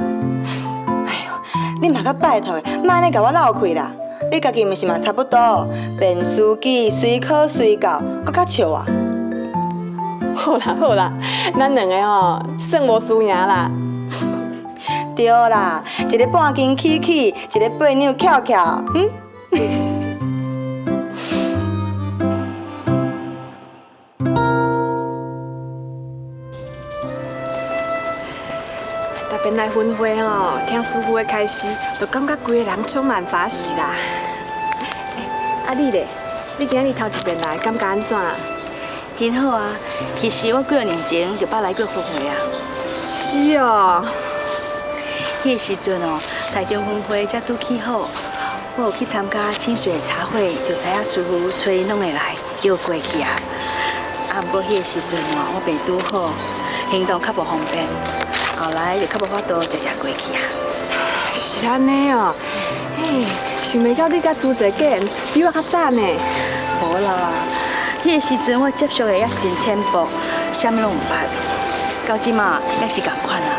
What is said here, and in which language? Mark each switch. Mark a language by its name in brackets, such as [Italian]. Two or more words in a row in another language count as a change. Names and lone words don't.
[Min Nan Chinese] 你嘛较拜托的，莫安尼甲我闹开啦！你家己毋是嘛差不多，变书记随考随到，搁较笑啊！好啦好啦，咱两个吼算无输赢啦。对啦，一个半斤起起，一个八两翘翘，特别来分会吼，听师傅的开示，就感觉规个人充满法喜啦。啊你咧，你今日头一遍来，感觉安怎？真好啊！其实我几多年前就捌来过分会啊。是哦。迄个时阵哦，台中分会才拄起好，我有去参加清水的茶会，就知影师傅催拢会来，叫我过去啊。啊，不过迄个时阵哦，我病拄好，行动较无方便，后来就较无法度直接过去啊。是安尼哦，嘿，想袂到你甲朱姐结缘比我较早呢。无啦，迄个时阵我接触的也是真浅薄，啥物拢毋捌，到即马也是共款啊。